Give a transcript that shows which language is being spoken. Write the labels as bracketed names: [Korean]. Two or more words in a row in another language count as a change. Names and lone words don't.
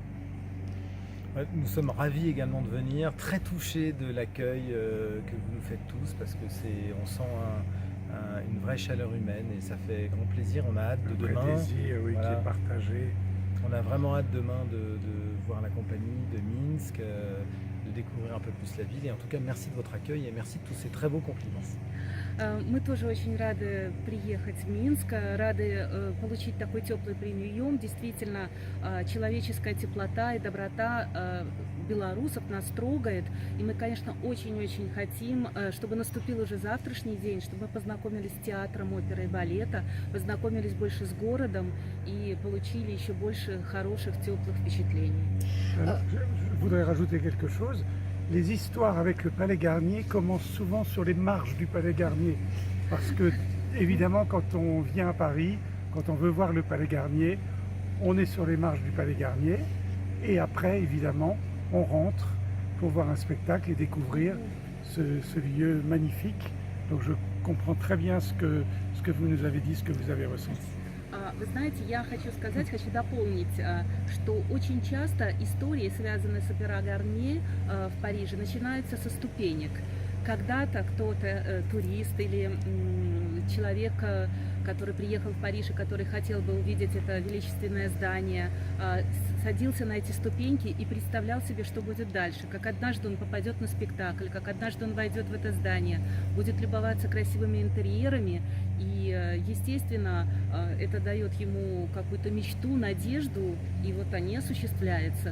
[French] Ouais, nous sommes ravis également de venir, très touchés de l'accueil que vous nous faites tous parce que on sent une vraie chaleur humaine et ça fait grand plaisir. On a hâte de demain. Un désir, oui, voilà. qui est partagé. On a vraiment hâte demain de voir la compagnie de Minsk, de découvrir un peu plus la ville et en tout cas merci de votre accueil et merci de tous ces très beaux compliments. [Russian] Мы тоже очень рады приехать в Минск, рады получить такой теплый прием. Действительно, человеческая теплота и доброта белорусов нас трогает. И мы, конечно, очень-очень хотим, чтобы наступил уже завтрашний день, чтобы мы познакомились с театром оперы и балета, познакомились больше с городом и получили еще больше хороших, теплых впечатлений. [French] Alors, je voudrais rajouter quelque chose. Les histoires avec le Palais Garnier commencent souvent sur les marches du Palais Garnier. Parce que, évidemment, quand on vient à Paris, quand on veut voir le Palais Garnier, on est sur les marches du Palais Garnier. Et après, évidemment, on rentre pour voir un spectacle et découvrir ce lieu magnifique. Donc je comprends très bien ce que vous nous avez dit, ce que vous avez ressenti. [Russian] Вы знаете, я хочу сказать, хочу дополнить, что очень часто истории, связанные с опера Гарнье в Париже, начинаются со ступенек. Когда-то кто-то, турист или человек, который приехал в Париж и который хотел бы увидеть это величественное здание, садился на эти ступеньки и представлял себе, что будет дальше, как однажды он попадет на спектакль, как однажды он войдет в это здание, будет любоваться красивыми интерьерами, и, естественно, это дает ему какую-то мечту, надежду, и вот они осуществляются.